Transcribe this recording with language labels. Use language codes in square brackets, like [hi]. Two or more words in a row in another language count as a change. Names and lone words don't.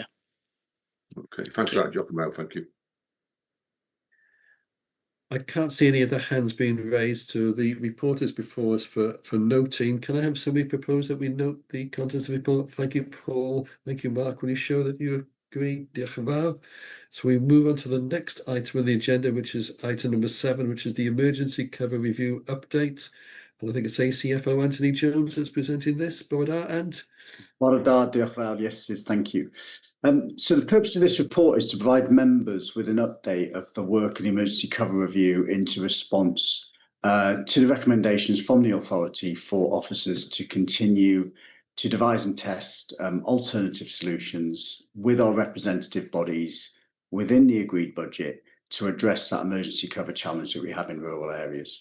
[en] Okay, thanks for that, Giacomo. Thank you. I can't see any other hands being raised, so the report is before us for noting. Can I have somebody propose that we note the contents of the report? Thank you, Paul. Thank you, Mark. Will you show that you agree? [cy] Diolch yn fawr. [en] So we move on to the next item on the agenda, which is item number 7, which is the emergency cover review update. And I think it's ACFO Anthony Jones that's presenting this. [cy] Bore da, Ant. Bore da, diolch yn fawr. [en] Yes, thank you. So the purpose of this report is to provide members with an update of the work of the emergency cover review into response to the recommendations from the authority for officers to continue to devise and test alternative solutions with our representative bodies within the agreed budget to address that emergency cover challenge that we have in rural areas.